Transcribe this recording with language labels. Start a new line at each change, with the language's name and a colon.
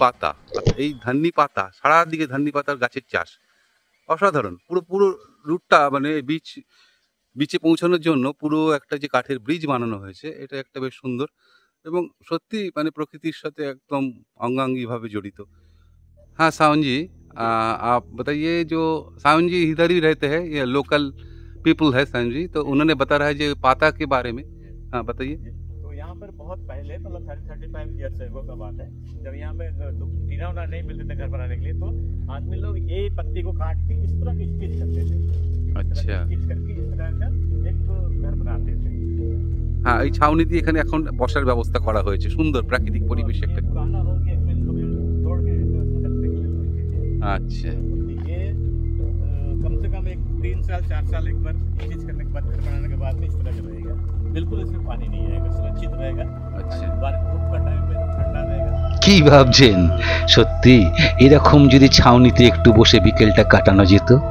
Bangla: পাতা, এই ধান্নি পাতা, সারা দিকে ধান্নি পাতার গাছের চাষ, অসাধারণ। পুরো পুরো রুটটা মানে বিচে পৌঁছানোর জন্য পুরো একটা যে কাঠের ব্রিজ বানানো হয়েছে, এটা একটা বেশ সুন্দর এবং সত্যি মানে প্রকৃতির সাথে একদম অঙ্গাঙ্গি ভাবে জড়িত।
Hindi: हाँ सावन जी, आप बताइए, जो सावन जी इधर ही रहते हैं, ये लोकल पीपल है सावन जी, तो उन्होंने बता रहा है जो पाता के बारे में। हाँ बताइए। तो यहाँ पर बहुत पहले मतलब 35 ईयर्स से का बात है, जब यहाँ पे टीना उना नहीं मिलते थे घर बनाने के लिए, तो आदमी लोग ये पत्ती को काट के इस तरह की स्टिच करते थे। अच्छा, स्टिच करके इस तरह का एक घर बनाते थे।
Bangla: হ্যাঁ, এই ছাউনি দিয়ে এখানে এখন বসার ব্যবস্থা করা হয়েছে, সুন্দর প্রাকৃতিক পরিবেশ একটা।
Hindi: पुराना हो गया, इसमें कभी तोड़ के रखने के लिए।
Bangla: আচ্ছা,
Hindi: ये कम से कम एक 3 साल 4 साल एक बार स्टिच करने के बाद घर बनाने के बाद में इस तरह का रहेगा। बिल्कुल इसमें पानी नहीं आएगा, सुरक्षित रहेगा। अच्छा, बारिश धूप का टाइम में ठंडा रहेगा।
Bangla: কি ভাবছেন? সত্যি এরকম যদি ছাউনিতে একটু বসে বিকেলটা কাটানো যেত।